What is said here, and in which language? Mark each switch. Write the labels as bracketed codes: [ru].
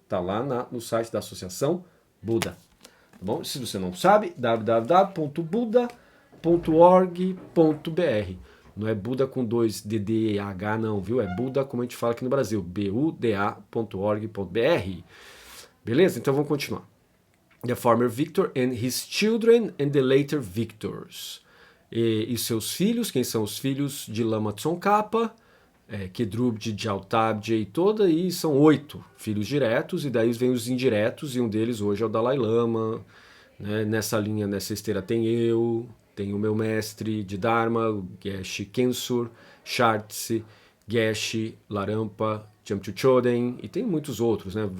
[pt] Tá lá no site da Associação Buda, tá bom? Se você não sabe, www.buda.org.br. Não é Buda com 2 DDH não, viu? É Buda como a gente fala aqui no Brasil, buda.org.br. Beleza? Então vamos continuar. [en] The former Victor and his children and the later victors. [pt] E seus filhos, quem são os filhos de Lama Tsongkhapa, Kedrubje, Gyaltabje e toda, e são 8 filhos diretos, e daí vem os indiretos, e um deles hoje é o Dalai Lama, né? Nessa linha, nessa esteira tem eu, tem o meu mestre de Dharma, o Geshe Kensur, Chartse, Geshe, Larampa, Chamchu Choden, e tem muitos outros, né?